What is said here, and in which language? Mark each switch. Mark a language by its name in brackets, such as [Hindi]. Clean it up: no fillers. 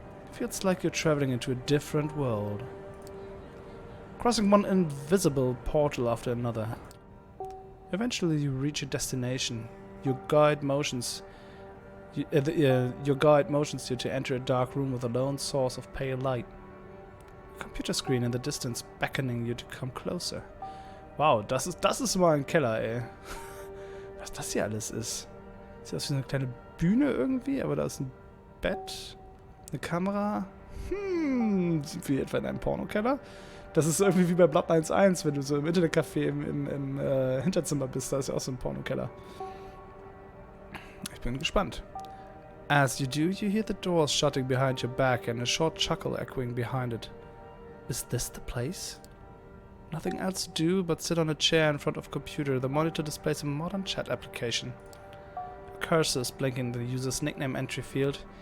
[English] It feels like you're traveling into a different world. Crossing one invisible portal after another. Eventually you reach your destination. Your guide motions you to enter a dark room with a lone source of pale light. A computer screen in the distance beckoning you to come closer. [German] Wow, das ist mal ein Keller, ey. Was das hier alles ist. Sieht aus wie eine kleine Bühne irgendwie, aber da ist ein Bett, eine Kamera. Sieht wie etwa in einem Pornokeller. Das ist irgendwie wie bei Bloodlines 1, wenn du so im Internetcafé im Hinterzimmer bist, da ist ja auch so ein Pornokeller. Ich bin gespannt. [English] As you do, you hear the doors shutting behind your back and a short chuckle echoing behind it. Is this the place? Nothing else to do but sit on a chair in front of a computer. The monitor displays a modern chat application. A cursor is blinking in the user's nickname entry field.